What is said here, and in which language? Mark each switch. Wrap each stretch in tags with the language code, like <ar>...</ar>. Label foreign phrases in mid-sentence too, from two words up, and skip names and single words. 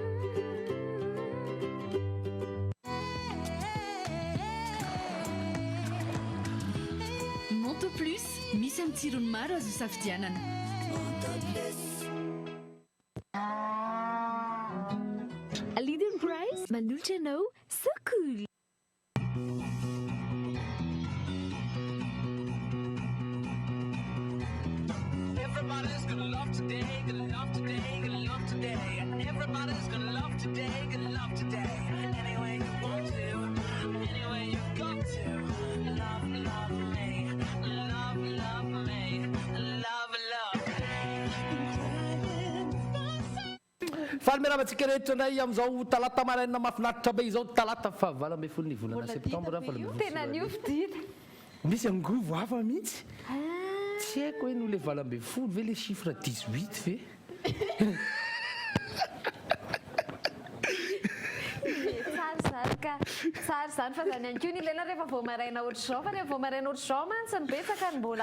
<mg>Monto Plus, misy amin'ny tsirony maro azo safidianana. Leading Price manolotra anao</mg> <en>so cool. Everybody's gonna love today, gonna love today, gonna love today. Everybody's gonna love today, gonna love today. Any way you want to, any way you got to. Love, love me, love, love me, love, love me.</en> <mg>Falmeravantsika rehetra ndray amin'izao talata maraina mahafinaritra be izao talata fahavalo ambin'ny folo ny volana septambra tena niofidina misy angovo hafa mihitsy tsy haiko hoe no le valo ambin'ny folo ve le chiffre 18 ve tsara zany fa zany anko ny lela rehefa vao maraina ohatr'izao fa rehefa vao maraina ohatr'izao mantsy ny betsaka ny mbola</mg>